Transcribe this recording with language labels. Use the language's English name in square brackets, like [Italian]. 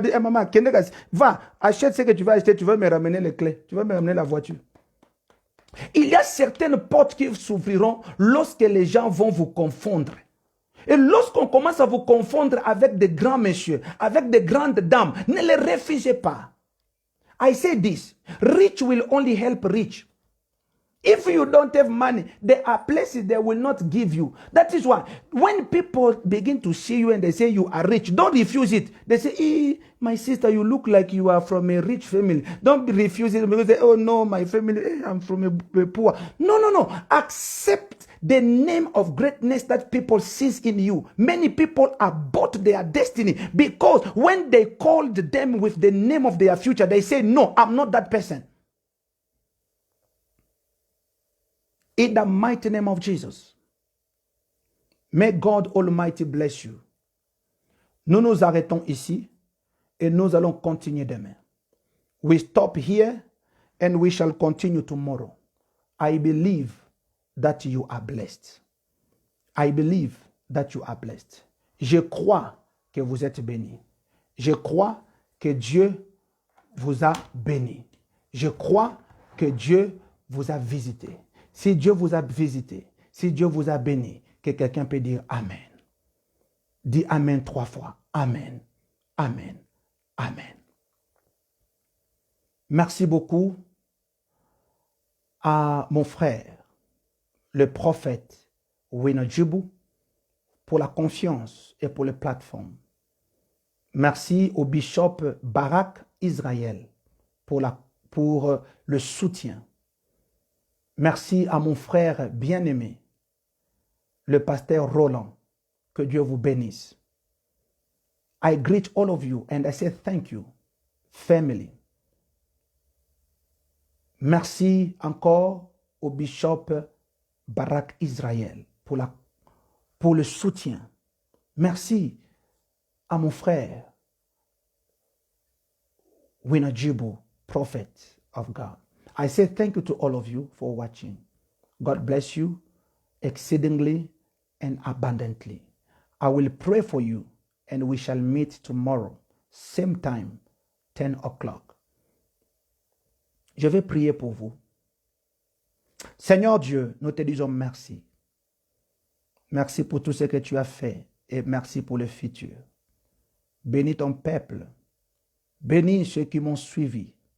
[French] Dis, hey, maman, va, achète ce que tu vas acheter, tu vas me ramener les clés, tu vas me ramener la voiture. Il y a certaines portes qui s'ouvriront lorsque les gens vont vous confondre. Et lorsqu'on commence à vous confondre avec des grands messieurs, avec des grandes dames, ne les refusez pas. [English] I say this, rich will only help rich. If you don't have money, there are places they will not give you. That is why when people begin to see you and they say you are rich, don't refuse it. They say, my sister, you look like you are from a rich family. Don't refuse it because they say, oh no, my family, I'm from a poor. No, no, no. Accept the name of greatness that people see in you. Many people abort their destiny because when they called them with the name of their future, they say, no, I'm not that person. In the mighty name of Jesus, may God Almighty bless you. [French] Nous nous arrêtons ici et nous allons continuer demain. [English] We stop here and we shall continue tomorrow. I believe that you are blessed. I believe that you are blessed. [French] Je crois que vous êtes bénis. Je crois que Dieu vous a béni. Je crois que Dieu vous a visité. Si Dieu vous a visité, si Dieu vous a béni, que quelqu'un peut dire Amen. Dis Amen 3 fois. Amen. Amen. Amen. Merci beaucoup à mon frère, le prophète Wino Djibu, pour la confiance et pour les plateformes. Merci au bishop Barak Israël pour le soutien. Merci à mon frère bien-aimé, le pasteur Roland. Que Dieu vous bénisse. [English] I greet all of you and I say thank you, family. [French] Merci encore au bishop Barak Israël pour le soutien. Merci à mon frère [English] Winner Jibu, prophet of God. I say thank you to all of you for watching. God bless you exceedingly and abundantly. I will pray for you and we shall meet tomorrow, same time, 10 o'clock. [French] Je vais prier pour vous. Seigneur Dieu, nous te disons merci. Merci pour tout ce que tu as fait et merci pour le futur. Bénis ton peuple. Bénis ceux qui m'ont suivi.